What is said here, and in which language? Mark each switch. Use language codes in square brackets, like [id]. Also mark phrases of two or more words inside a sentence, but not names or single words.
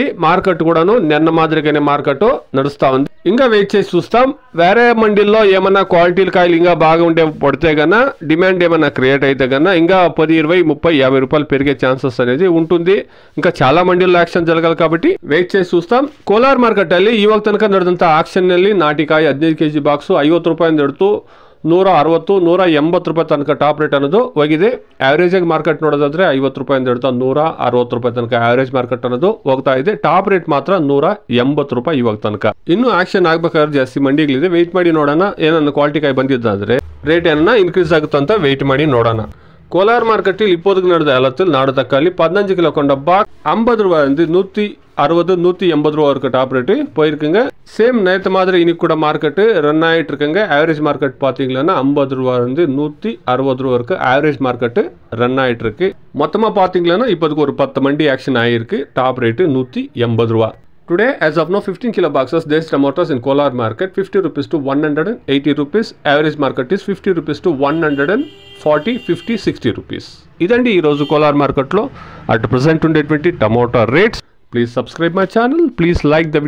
[te] మార్కెట్ కూడాను నిన్న మాదిరిగానే మార్కెట్ నడుస్తూ ఉంది. ఇంకా వెయిట్ చేసి చూస్తాం. వేరే మండీల్లో ఏమన్నా క్వాలిటీల కాయలు ఇంకా బాగా ఉండే పడితే కన్నా డిమాండ్ ఏమన్నా క్రియేట్ అయితే కన్నా ఇంకా 10, 20, 30, 50 రూపాయలు పెరిగే ఛాన్సెస్ అనేది ఉంటుంది. ఇంకా చాలా మండీల్లో యాక్షన్ జరగాలి కాబట్టి వెయిట్ చేసి చూస్తాం. [kn] ಕೋಲಾರ ಮಾರ್ಕೆಟ್ ಅಲ್ಲಿ ಇವಾಗ ತನಕ ನಡೆದಂತ ಆಕ್ಷನ್ ನಲ್ಲಿ ನಾಟಿಕಾಯಿ 15 ಕೆಜಿ ಬಾಕ್ಸ್ 50 ರೂಪಾಯಿಂದ ಹಿಡಿದು 160, 180 ರೂಪಾಯಿ ತನಕ [en] top rate [kn] ಅನ್ನೋದು ಹೋಗಿದೆ. ಆವರೇಜ್ ಆಗಿ ಮಾರ್ಕೆಟ್ ನೋಡೋದಾದ್ರೆ 50 ರೂಪಾಯಿಂದ ಹಿಡಿದು 160 ರೂಪಾಯಿ ತನಕ [en] average market [kn] ಅನ್ನೋದು ಹೋಗ್ತಾ ಇದೆ. [en] top rate [kn] ಮಾತ್ರ 180 ರೂಪಾಯಿ ಇವಾಗ ತನಕ. ಇನ್ನು ಆಕ್ಷನ್ ಆಗಬೇಕಾದ್ರೆ ಜಾಸ್ತಿ ಮಂಡಿಗಳಿದೆ. ವೆಯ್ಟ್ ಮಾಡಿ ನೋಡೋಣ. ಏನನ್ನ ಕ್ವಾಲಿಟಿ ಕಾಯಿ ಬಂದಿದ್ದಾದ್ರೆ ರೇಟ್ ಏನನ್ನ ಇನ್ಕ್ರೀಸ್ ಆಗುತ್ತೆ ಅಂತ ವೆಯ್ಟ್ ಮಾಡಿ ನೋಡೋಣ. [ta] ಕೋಲಾರ ಮಾರ್ಕೆಟಿல் இப்போதைக்கு நடந்த ஏலத்தில் நாடு தக்காளி 15 கிலோ கொண்ட பாக்ஸ் 50 ரூபாயிலிருந்து 160, 180 ரூபா வரைக்கும் [en] top rate [ta] போயிருக்குங்க. சேம் நேற்று மாதிரி இன்னைக்கு கூட மார்க்கெட்டு ரன் ஆகிட்டு இருக்குங்க. [en] average market [ta] பார்த்தீங்கன்னா 50 ரூபாயிலிருந்து 160 ரூபா வரைக்கும் [en] average market [ta] ரன் ஆகிட்டு இருக்கு. மொத்தமாக பார்த்தீங்கன்னா இப்போதைக்கு ஒரு 10 மண்டி ஆக்ஷன் ஆகிருக்கு. [en] top rate [ta] 180 ரூபா. [en] Today, as of now, 15 kilo boxes, there's tomatoes in Kolar market, 50 rupees to 180 rupees. Average market is 50 rupees to 140, 50, 60 rupees. [te] ఇదండి ఈ రోజు కోలార్ మార్కెట్ లో [en] at present [te] ఉండేటువంటి [en] tomato rates. Please subscribe my channel. Please like the video.